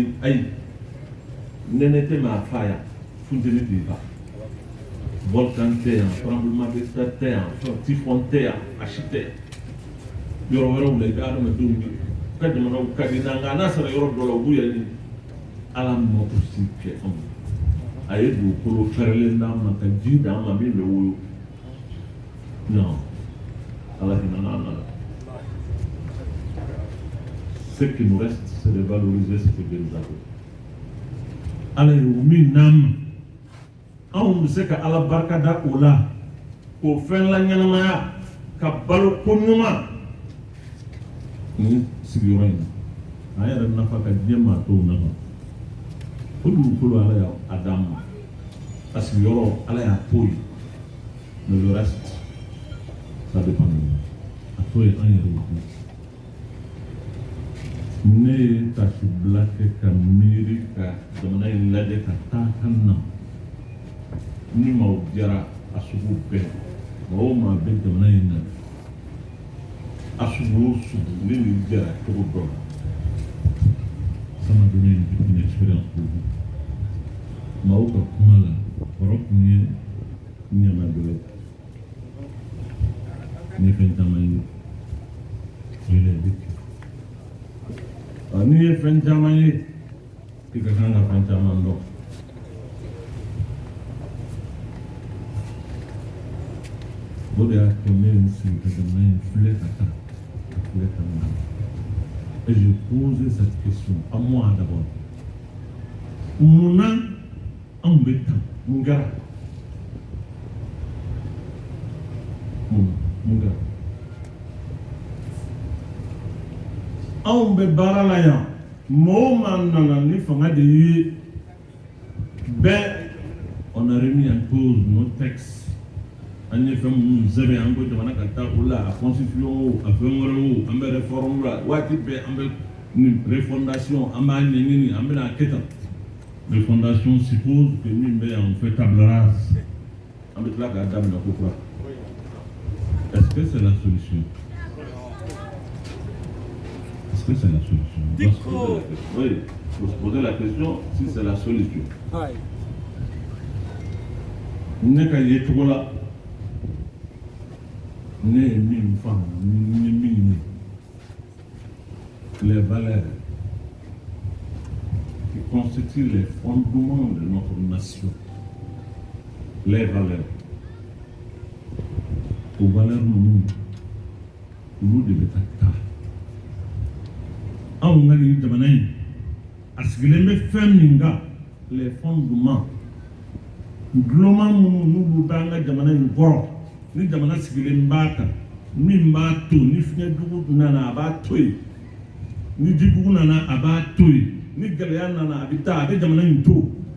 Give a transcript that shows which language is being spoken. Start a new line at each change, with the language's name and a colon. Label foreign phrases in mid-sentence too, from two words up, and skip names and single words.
Bambara: ayi nɛnɛ tɛ maa fa yan funteni t'i fa volcan tɛ yan
French: tremblement de terre
Bambara: tɛ yan typhon tɛ yan a si tɛ yɔrɔ wɛrɛw la i bɛ adamadenw ye ka jamanaw ka di nka n'a sera yɔrɔ dɔ la u b'u yɛrɛ ɲini ala ma aussi kɛ anw a ye dugukolo fɛrɛlen d'an ma ka ji d'an ma min bɛ woyo non ala hinɛ n'an na
French: ce qui nous reste c'est de valoriser ce que Dieu nous a donné
Bambara: ala ye o min d'an ma anw bɛ se ka ala barika da o la k'o fɛn la ɲɛnamaya ka balo ko ɲuman ni sigiyɔrɔ in na an yɛrɛ nafa ka diɲɛ maa tɔw nafa o dugukolo ala y'a d'an ma a sigiyɔrɔ ala y'a to yen
French: mais le reste ça dépend de nous
Bambara: a to yen an yɛrɛ de ne ye tasibila kɛ ka miiri ka jamana in lajɛ ka taa ka na ni maaw jara a sugu bɛɛ maa o maa bɛ jamana in na a sugu o sugu ne ni jara cogo dɔ la
French: ça m'a donné une expérience pour vous
Bambara: maaw ka kuma la kɔrɔ kun ye ɲamadɔ ye n ye fɛn caman ye o ye
French: la vécu
Bambara: n'i ye fɛn caman ye i ka kan ka fɛn caman dɔn o de y'a kɛ ne ye n sigi ka jamana in filɛ ka taa ka filɛ ka na
French: et je pose cette question à moi d'abord
Bambara: munna anw bɛ tan mun kɛra mun kɛra anw bɛ baara la yan mɔgɔ o maa nana ni fanga de ye bɛɛ
French: on a remis en cause nos textes
Bambara: an ye fɛn minnu sɛbɛn an ko jamana ka taa o la a constitution o a fɛn wɛrɛ o an bɛ réforme la waati bɛɛ an bɛ ni refondation an b'a ɲɛɲini an bɛna kɛ tan
French: refondation suppose que
Bambara: min bɛ yan
French: on fait table rase
Bambara: an bɛ tila k'a daminɛ ko kura
French: est-ce que c'est la solution? Est-ce que c'est la solution? Oui, il faut se poser la question si c'est la solution.
Bambara: Ne ka ye cogo la ne ye min faamu ni ye min ye
French: les valeurs qui constituent les fondements de notre nation, les valeurs aux valeurs nous devons être
Bambara: anw ka nin jamana in a sigilen bɛ fɛn min kan
French: les fondements
Bambara: gulɔma minnu n'olu b'an ka jamana in kɔrɔ ni jamana sigilen b'a kan min b'a to ni fiɲɛjugu nana a b'a to yen ni jijugu nana a b'a to yen ni gɛlɛya nana a bɛ taa a bɛ jamana in to